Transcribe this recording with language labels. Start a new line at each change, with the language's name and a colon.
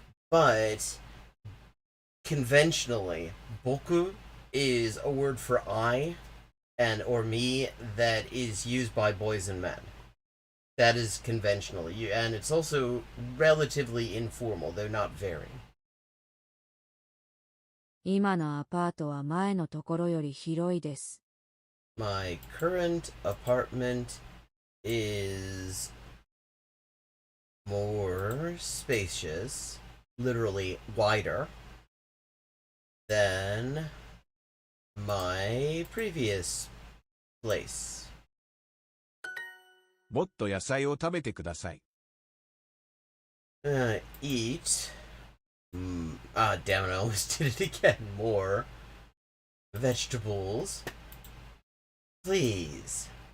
English: But conventionally, boku is a word for I and or me that is used by boys and men. That is conventionally, and it's also relatively informal, though not very.
Japanese: 今のアパートは前のところより広いです。
English: My current apartment is more spacious, literally wider, than my previous place.
Japanese: もっと野菜を食べてください。
English: Eat. Damn it, I almost did it again. More vegetables. Please.